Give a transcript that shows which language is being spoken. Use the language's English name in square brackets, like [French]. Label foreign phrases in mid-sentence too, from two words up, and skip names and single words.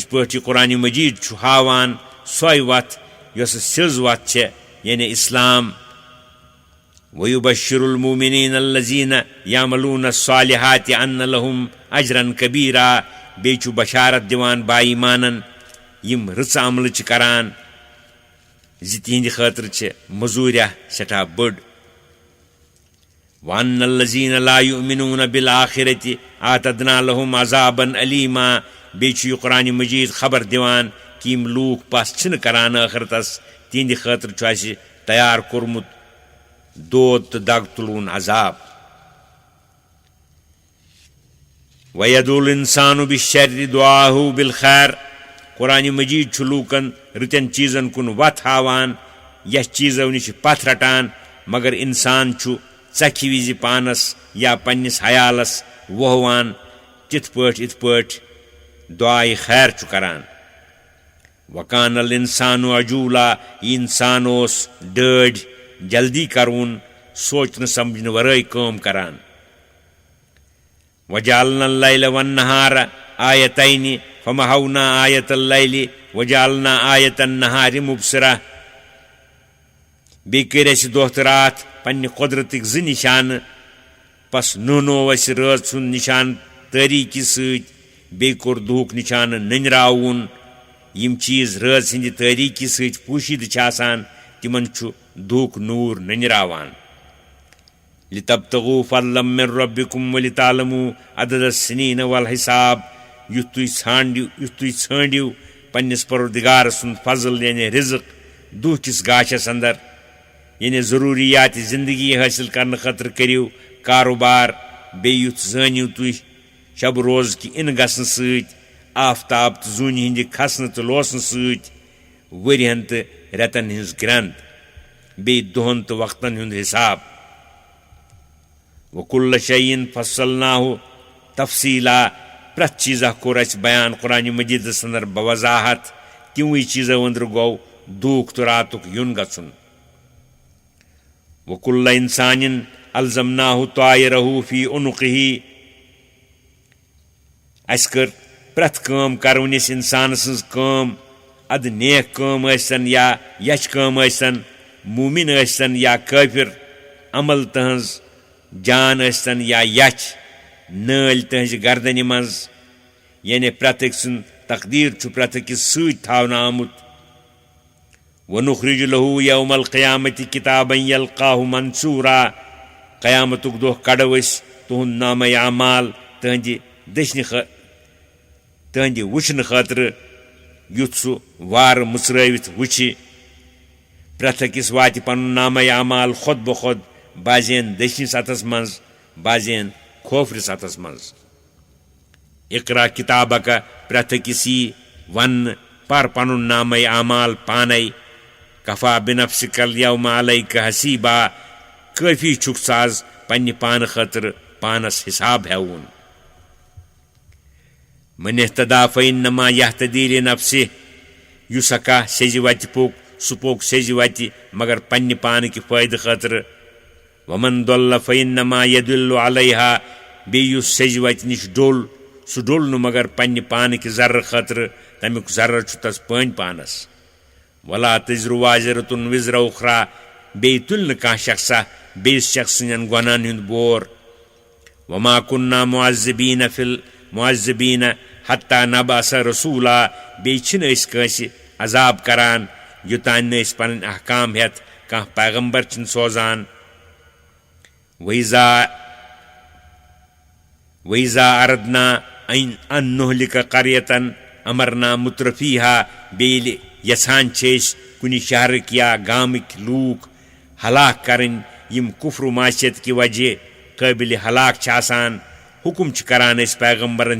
[Kashmiri] पे कुरान मजीद हावान सोय वत यस सिज वत छे यानी इस्लाम [Arabic] ويبشر المؤمنين الذين يعملون الصالحات أن لهم أجرا كبيرا [Kashmiri] बेचु बशारत दिवान बाईमानन यम रच अमल करान जितिंद खतर छे मजूरिया सठा बड़ [Arabic] وأن الذين لا يؤمنون بالآخرة أعتدنا لهم عذابا أليما [Kashmiri] बेचु कुरान मजीद खबर दिवान कि यम लूक पस छिन करान आखिरतस तिंद खतर छु तैयार कोरमुत दोद तो दग तुलून अजाब [Arabic] ويدع الإنسان بالشر دعاءه بالخير [Kashmiri] कुरान मजीद छु लूकन रितन चीजन कुन वत हावान यह चीजों निश पथ रटान मगर इंसान छु चखि विजि पानस या पन्निस हयालस वहवान तिथ पठ दुआई खैर छु करान [Arabic] وكان الإنسان عجولا [Kashmiri] इंसान ओस डड जल्दी करून सोचन समझन वराई काम करान [Arabic] وجعلنا الليل والنهار آيتين فمحونا آية الليل وجعلنا آية النهار مبصرة [Kashmiri] बेकर अस दोह तो रात पन्ने कुदरतिक ज निशान पस नो अस रात सुन निशान तारीकी सत बे कोर दुहुक निशान नंजरावुन यम चीज रात सिंद तारीकी सत पोशीद आसान तिमन छु दुहुक नूर नंजरावान [Arabic] لتبتغوا فضلا من ربكم ولتعلموا عدد السنين والحساب [Kashmiri] युत तुई छांडिव पन्निस परवरदिगार सुन फजल यानी रिज़्क दुह किस गाशस अंदर यानी ज़रूरियात जिंदगी हासिल करने खतर करियो कारोबार बेयि युथ जानियो तुह शब रोज कि इन गसन सत आफताब तो जून हिंद खसन तो लोसन सत वरियन तो रेतन हिंज ग्रंथ बे दोहन तो वक्तन हुंद हिसाब [Arabic] وكل شيء فصلناه تفصيلا [Kashmiri] प्रत चीज़ा कोर अस बयान कुरान मजीद अंदर बवजाहत तिवि चीज़ अंदर गो दूख तो रातुक युन गछुन [Arabic] وكل إنسان ألزمناه طائره في عنقه [Kashmiri] अस कर प्रत काम करवनिस इंसान सज काम अद नेक काम ऐसन या यच काम ऐसन मुमिन ऐसन या काफिर अमल तहज जान ऐसन या यच नल तहज गर्दन मज यानी प्रत्येक सुन तकदीर छु प्रत्येक सत थावना आमुत [Arabic] ونخرج له يوم القيامة كتابا يلقاه منشورا [Kashmiri] क़यामतुक दोह कड़ो तुहद नाम अमाल तहंदि वुचन खतर युथ सु वार मुसरवित वुचि प्रत्येकिस वात पन नाम अमाल खुद बखुद बाजेन दशनि सतस मज बाजेन खोफर सतस मज [Arabic] اقرأ كتابك [Kashmiri] प्रत्येकिसी वन पर पन नाम अमाल पानै [Arabic] كفى بنفسك اليوم عليك حسيبا [Kashmiri] काफी छुक साज पन्ने पान खतर पानस हिसाब हेवन [Arabic] من اهتدى فإنما يهتدي لنفسه [Kashmiri] युसका सेज वत पोक सुपोक सेज वत मगर पन्ने पान की फायद खतर [Arabic] ومن ضل فإنما يضل عليها [Kashmiri] बेयुस सेज वत निश डोल सु डोल न मगर पन्ने पान की जर्र खतर तमिक जर्र छु तस पन पानस [Arabic] ولا تزر وازرة وزر أخرى [Kashmiri] बे तुल न का शख्सा बेस शख्स न गुनाहन हुंद बोर [Arabic] وما كنا معذبين حتى نبعث رسولا [Kashmiri] बे छिन अस कांसि अजाब करान युतान न अस पन अहकाम हेत कह पैगंबर छिन सोजान [Arabic] وإذا أردنا أن نهلك قرية أمرنا مترفيها [Kashmiri] बेल यसान छेस कुनि शहर किया गामिक लूक हलाक करन यम कुफ्र मासियत की वजह काबिल हलाक छासान हुकुम करान अस पैगंबरन